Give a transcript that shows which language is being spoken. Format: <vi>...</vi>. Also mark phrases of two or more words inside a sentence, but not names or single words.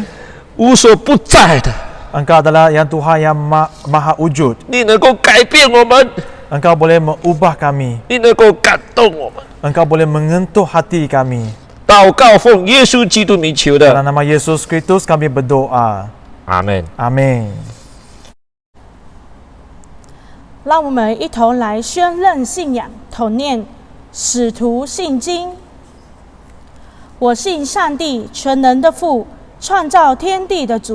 <zh>无所不在的。</zh> <ms>Engkau adalah yang Tuhan yang maha wujud.</ms> <zh>你能够改变我们，</zh> <ms>Engkau boleh mengubah kami.</ms> <zh>你能够感动我们。</zh> <ms>Engkau boleh mengentuh hati kami.</ms> <zh>祷告奉耶稣基督名求的，</zh> <ms>Dalam nama Yesus Kristus kami berdoa.</ms> <zh>阿门。</zh> <ms>Amin.</ms> <zh>让我们一同来宣认信仰，统念使徒信经。我信上帝全能的父，创造天地的主。</zh>